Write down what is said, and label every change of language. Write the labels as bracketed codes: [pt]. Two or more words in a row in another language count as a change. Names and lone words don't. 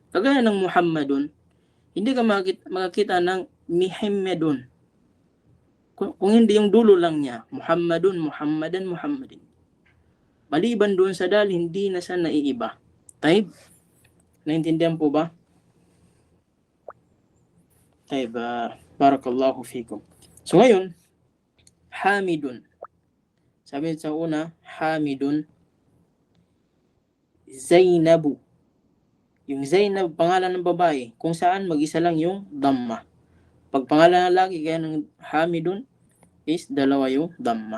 [tl] Kagaya ng Muhammadun, hindi ka makakita ng Mihimmadun. Kung hindi yung dulo lang niya, Muhammadun, Muhammadan, Muhammadin. Maliban doon sa dal, hindi na siya naiiba. Taib? Naintindihan po ba? Taib, [ar] بارك الله فيكم. [tl] So ngayon, Hamidun. Sabi sa una, Hamidun. Zainabu. Yung Zainab, pangalan ng babae, kung saan mag-isa lang yung Dhamma. Pag pangalan ng lalaki, kaya ng Hamidun, is dalawa yung Dhamma.